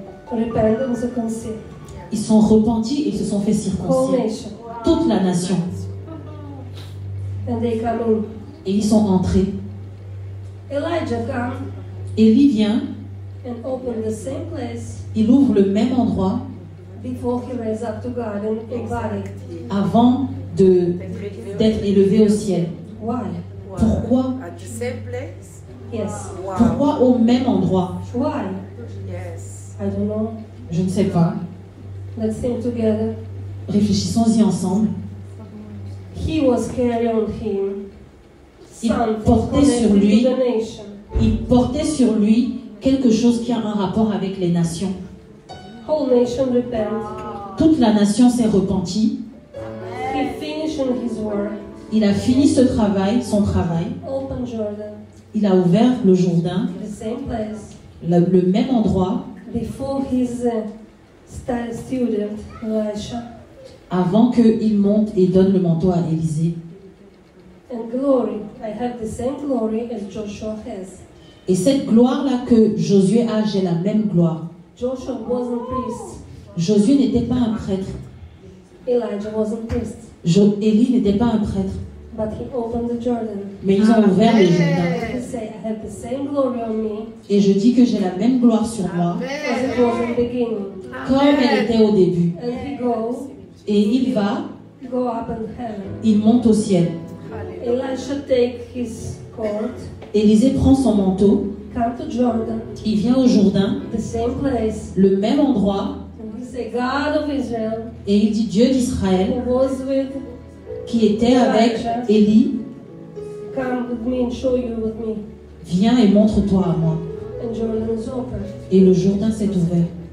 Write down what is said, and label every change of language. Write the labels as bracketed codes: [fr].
[en] Repent and circumcise. [fr] Ils sont repentis et ils se sont fait [en] Whole [fr] circoncire. [en] nation. [fr] Toute la nation. [en] And they come in. [fr] Et ils sont entrés. [en] Elijah come. [fr] Élie vient. [en] And open the same place. [fr] Il ouvre le même endroit. [en] Before he raised up to God in body. [fr] Avant d'être élevé au ciel. [en] Why? [fr] Pourquoi? [en] At the same place? Yes. Wow. [fr] Pourquoi au même endroit? [en] Why? Yes. I don't know. [fr] Je ne sais pas. [en] Let's think together. [fr] Réfléchissons-y ensemble. [en] He was carrying him. [fr] Il portait sur lui. [en] The nation. [fr] Il portait sur lui quelque chose qui a un rapport avec les nations. [en] Whole nation repent. [fr] Toute la nation s'est repentie. [en] He finished his work. [fr] Il a fini son travail. [en] Open Jordan. [fr] Il a ouvert le Jourdain, [en] The same place. [fr] le même endroit, [en] Before his student Elisha. [fr] avant qu'il monte et donne le manteau à Élisée. [en] And glory, I have the same glory as Joshua has. [fr] Et cette gloire-là que Josué a, j'ai la même gloire. [en] Joshua wasn't priest. [fr] Josué n'était pas un prêtre. [en] Elijah wasn't priest. [fr] Élie n'était pas un prêtre. [en] But he opened the Jordan. [fr] Mais ils ont ouvert le Jourdain. [en] He said, I have the same glory on me [fr] Et je dis que j'ai la même gloire sur moi, [en] as it was in the beginning. [fr] comme elle était au début. [en] And he goes, [fr] Et il va, [en] go up in heaven. [fr] il monte au ciel. [en] Elisha take his coat, [fr] Élisée prend son manteau, [en] come to Jordan, [fr] il vient au Jourdain, [en] the same place, [fr] le même endroit, [en] and he say, God of Israel, [fr] et il dit Dieu d'Israël, [en] who was with, [fr] qui était avec Élie, [en] come with me and show you with me. [fr] viens et montre-toi à moi. [en] And Jordan is open. [fr] Et le Jourdain s'est ouvert.